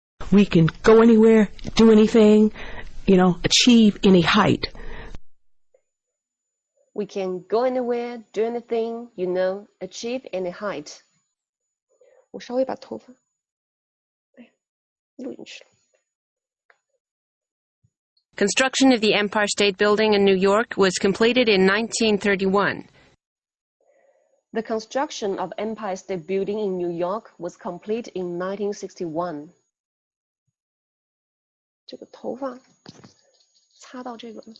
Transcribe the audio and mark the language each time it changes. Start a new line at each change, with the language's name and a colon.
English: We can go anywhere, do anything, achieve any height. We can go anywhere, do anything, achieve any height.
Chinese: 我稍微把头发，录进去了。
English: Construction of the Empire State Building in New York was completed in 1931. The construction of Empire State Building in New York was complete in 1961.
Chinese: 这个头发擦到这个。